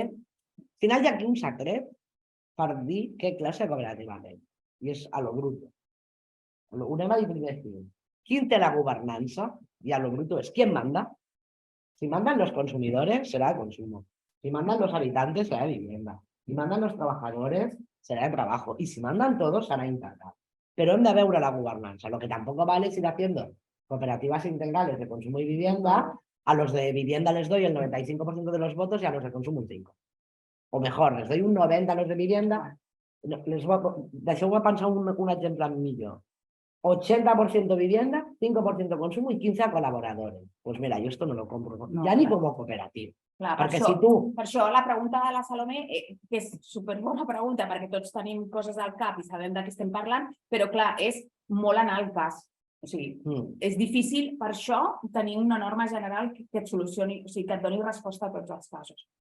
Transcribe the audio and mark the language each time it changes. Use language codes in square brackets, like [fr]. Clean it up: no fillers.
[ca] Al final hi ha aquí un secret per dir què classe de cooperativa anem. I és a lo bruto. Ho anem a dir primer aquí. [es] ¿Quién te la gobernanza? Y a lo bruto es ¿quién manda? Si mandan los consumidores, será de consumo. Si mandan los habitantes, será de vivienda. Si mandan los trabajadores, será de trabajo. Y si mandan todos, será integral. Pero [ca] hem de veure [es] la gobernanza. Lo que tampoco vale es ir haciendo cooperativas integrales de consumo y vivienda. A los de vivienda les doy el 95% de los votos y a los de consumo un 5%. O mejor, les doy un 90% a los de vivienda. [ca] Deixeu-me pensar un exemple millor. [es] 80% vivienda, 5% consumo y 15% a colaboradores. Pues mira, yo esto no lo compro, ya ni como cooperativa. [ca] Clar, Perquè per, si tu... per això la pregunta de la Salomé, que és superbona pregunta, perquè tots tenim coses al cap i sabem de què estem parlant, però clar, és molt anar al cas. O sigui, és difícil per això tenir una norma general que et solucioni, o sigui, que et doni resposta a tots els casos.